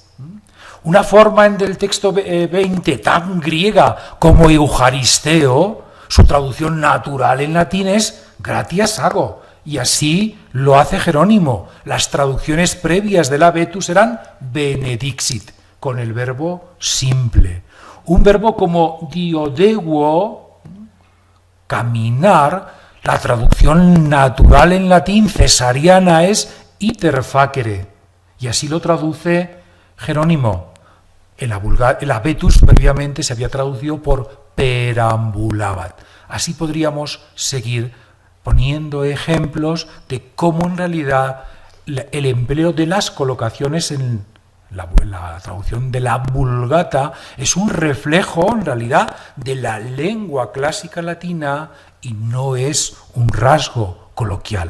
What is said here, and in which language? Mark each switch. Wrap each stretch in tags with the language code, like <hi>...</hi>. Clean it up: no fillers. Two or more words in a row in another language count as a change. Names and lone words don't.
<es>Una forma en del texto 20 tan griega como eujaristeo, su traducción natural en latín es</es> <la>gratias hago,</la> <es>y así lo hace Jerónimo. Las traducciones previas de la Vetus eran benedixit, con el verbo simple. Un verbo como diodeuo, caminar, la traducción natural en latín cesariana es</es> <la>iter facere,</la> <es>y así lo traduce Jerónimo. En la Vetus previamente se había traducido por perambulabat. Así podríamos seguir poniendo ejemplos de cómo en realidad el empleo de las colocaciones en la traducción de la Vulgata es un reflejo en realidad de la lengua clásica latina y no es un rasgo coloquial.</es>